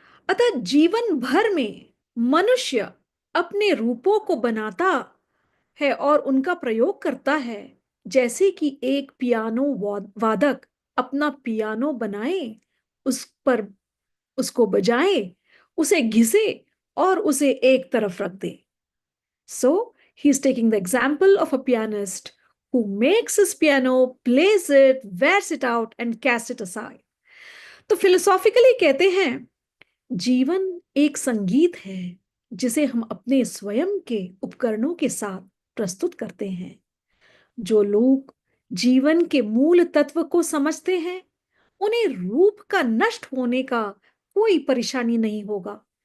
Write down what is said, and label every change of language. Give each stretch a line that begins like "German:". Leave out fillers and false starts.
Hindi: अतः जीवन भर में मनुष्य अपने रूपों को बनाता है और उनका प्रयोग करता है, जैसे कि एक पियानो वादक अपना पियानो बनाए, उस पर उसको बजाए, उसे घिसे और उसे एक तरफ रख दे।
English: So he is taking the example of a pianist who makes his piano, plays it, wears it out and casts it aside.
Hindi: तो फिलोसॉफिकली कहते हैं जीवन एक संगीत है जिसे हम अपने स्वयं के उपकरणों के साथ प्रस्तुत करते हैं। जो लोग जीवन के मूल तत्व को समझते हैं, उन्हें रूप का नष्ट होने का कोई परेशानी नहीं होगा।